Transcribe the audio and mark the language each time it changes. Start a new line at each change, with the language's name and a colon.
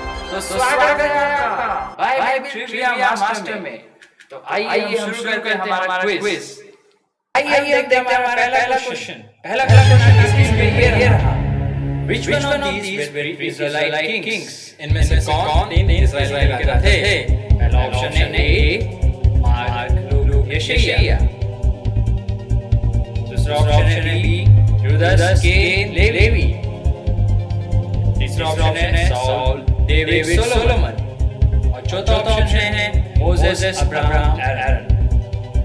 Hindi: तो स्वागत है आपका बाइबल ट्रिविया मास्टर में। तो आइए हम शुरू करते हैं हमारा क्विज। आइए देखते हैं हमारा पहला क्वेश्चन। पहला क्वेश्चन इसमें ये रहा।
English: Which one of these were Israelite kings?
Hindi: इनमें से कौन 3 इस्राएल के राजा थे? पहला ऑप्शन है ए मार्क, लूक, यशायाह। दूसरा ऑप्शन है बी यूदास, केन, लेवी। तीसरा ऑप्शन है साउल, डेविड, सोलोमन। और चौथा ऑप्शन है मोसेस, अब्राहम, एरन।